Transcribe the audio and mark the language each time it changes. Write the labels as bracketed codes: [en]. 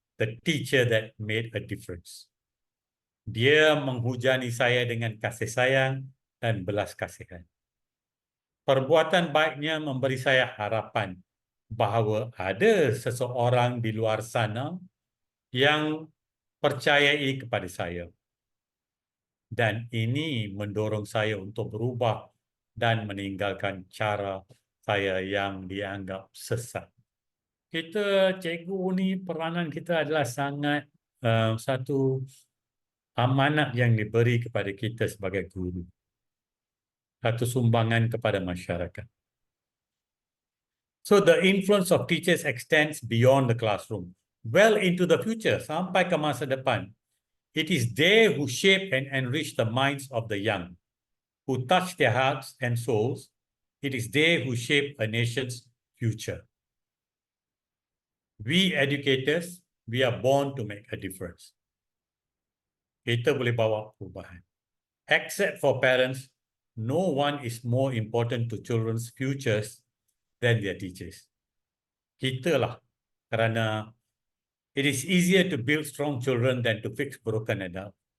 [en] The teacher that made a difference. [ms] Dia menghujani saya dengan kasih sayang dan belas kasihan. Perbuatan baiknya memberi saya harapan bahawa ada seseorang di luar sana yang percayai kepada saya. Dan ini mendorong saya untuk berubah dan meninggalkan cara saya yang dianggap sesat. Kita, cikgu ni, peranan kita adalah sangat satu amanat yang diberi kepada kita sebagai guru. Satu sumbangan kepada masyarakat. [en] So the influence of teachers extends beyond the classroom, well into the future, [ms] sampai ke masa depan. [en] It is they who shape and enrich the minds of the young, who touch their hearts and souls. It is they who shape a nation's future. We educators, we are born to make a difference. [ms] Kita boleh bawa perubahan. [en] Except for parents, no one is more important to children's futures than their teachers. [ms] Kita lah, kerana [en] it is easier to build strong children than to fix broken adults.